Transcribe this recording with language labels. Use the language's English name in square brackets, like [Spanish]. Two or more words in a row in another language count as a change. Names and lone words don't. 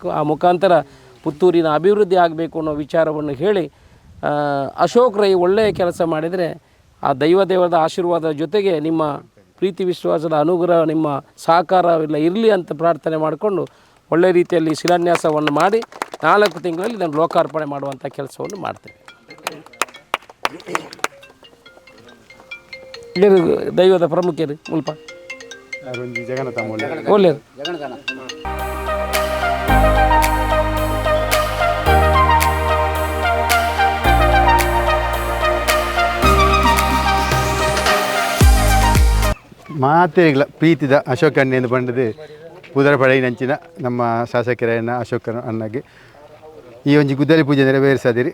[Kannada] ಆ ಮುಖಾಂತರ ಪುತ್ತೂರಿನ ಅಭಿವೃದ್ಧಿ ಆಗಬೇಕು ಅನ್ನೋ ವಿಚಾರವನ್ನು ಹೇಳಿ, ಅಶೋಕ್ ರೈ ಒಳ್ಳೆಯ ಕೆಲಸ ಮಾಡಿದರೆ ಆ ದೈವದೇವದ ಆಶೀರ್ವಾದದ ಜೊತೆಗೆ ನಿಮ್ಮ ಪ್ರೀತಿ ವಿಶ್ವಾಸದ ಅನುಗ್ರಹ, ನಿಮ್ಮ ಸಹಕಾರವೆಲ್ಲ ಇರಲಿ ಅಂತ ಪ್ರಾರ್ಥನೆ ಮಾಡಿಕೊಂಡು ಒಳ್ಳೆಯ ರೀತಿಯಲ್ಲಿ ಶಿಲಾನ್ಯಾಸವನ್ನು ಮಾಡಿ 4 ತಿಂಗಳಲ್ಲಿ ಇದನ್ನು ಲೋಕಾರ್ಪಣೆ ಮಾಡುವಂಥ ಕೆಲಸವನ್ನು ಮಾಡ್ತೇವೆ. [Tulu] ದೈವದ ಪ್ರಮುಖರು ಮುಲ್ಪ ಒಳ್ಳೆಯದು. ಮಾತೆಗಳ ಪ್ರೀತಿದ ಅಶೋಕ ಅಣ್ಣೆಂದು ಬಂಡದು ಪೂದರ ಪಡೆಯಿನಂಚಿನ ನಮ್ಮ ಶಾಸಕರನ್ನ ಅಶೋಕ ಅಣ್ಣಗೆ ಈ ಒಂಜಿ ಗುದ್ದಲಿ ಪೂಜೆ ನೆರವೇರಿಸದಿರಿ.